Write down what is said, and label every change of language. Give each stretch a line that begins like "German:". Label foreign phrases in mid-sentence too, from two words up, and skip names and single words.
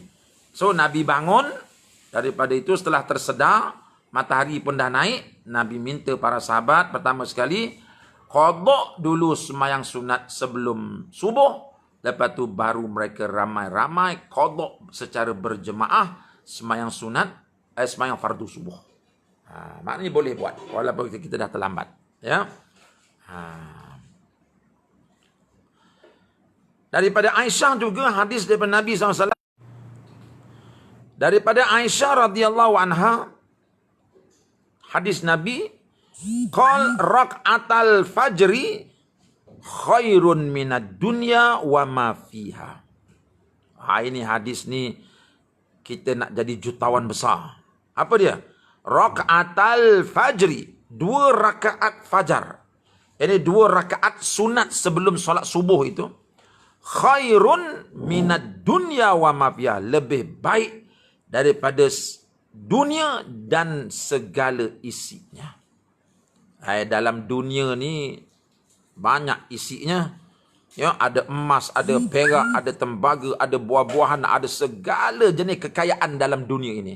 Malay: So Nabi bangun, daripada itu setelah tersedar, matahari pun dah naik, Nabi minta para sahabat pertama sekali qada dulu sembahyang sunat sebelum subuh, lepas tu baru mereka ramai-ramai qada secara berjemaah sembahyang sunat, sembahyang fardu subuh. Maknanya boleh buat walaupun kita dah terlambat. Ya. Daripada Aisyah juga hadis daripada Nabi SAW.
Arabic: Daripada Aisyah رضي الله عنها,
Malay: hadis Nabi,
Arabic: قال ركعتا الفجر خير من الدنيا وما فيها.
Malay: Ini hadis ni kita nak jadi jutawan besar. Apa dia?
Arabic: ركعتا الفجر.
Malay: 2 rakaat fajar. Ini 2 rakaat sunat sebelum solat subuh itu.
Arabic: خير من الدنيا وما فيها.
Malay: Lebih baik daripada dunia dan segala isinya. Dalam dunia ni banyak isinya. Ya, ada emas, ada perak, ada tembaga, ada buah-buahan, ada segala jenis kekayaan dalam dunia ini.